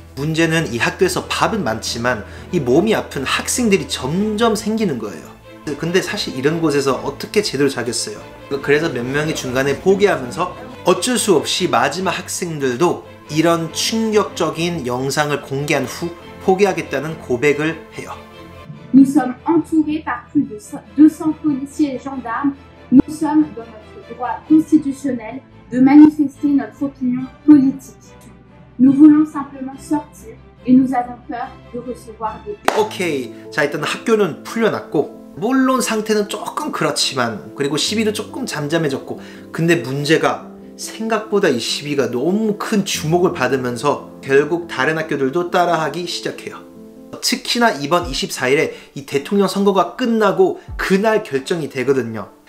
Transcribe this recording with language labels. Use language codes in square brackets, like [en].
[ko] 문제는 이 학교에서 밥은 많지만 이 몸이 아픈 학생들이 점점 생기는 거예요. 근데 사실 이런 곳에서 어떻게 제대로 자겠어요. 그래서 몇 명이 중간에 포기하면서 어쩔 수 없이 마지막 학생들도 이런 충격적인 영상을 공개한 후 포기하겠다는 고백을 해요. [fr] Nous sommes entourés par plus de 200 policiers et gendarmes. Nous sommes dans notre droit constitutionnel de manifester notre opinion politique. Nous voulons simplement sortir et nous avons peur de recevoir des... [en] 오케이. [ko] 자 일단 학교는 풀려났고 물론 상태는 조금 그렇지만 그리고 시비도 조금 잠잠해졌고 근데 문제가 생각보다 이 시비가 너무 큰 주목을 받으면서 결국 다른 학교들도 따라하기 시작해요. 특히나 이번 24일에 이 대통령 선거가 끝나고 그날 결정이 되거든요.